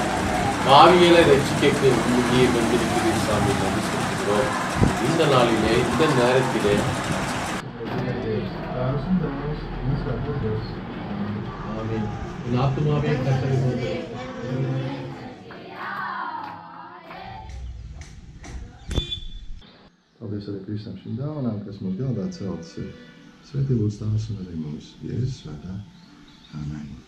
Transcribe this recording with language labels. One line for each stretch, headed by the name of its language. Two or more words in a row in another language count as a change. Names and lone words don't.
Tamil: பாவிகளை ரட்சிக்க உண்மையை கொண்டிருக்கிறீர்கள் சாமி. நன்றி சொல்கிறோம். இந்த நாளிலே, இந்த நேரத்திலே ஆமென். என் ஆத்துமாவே கர்த்தரை போற்று.
Latvian: Paldies arī par visām šīm dāvanām, kas mums galdā celtas ir. Svētī būs tās un arī mums Jēzus svētā. Amen.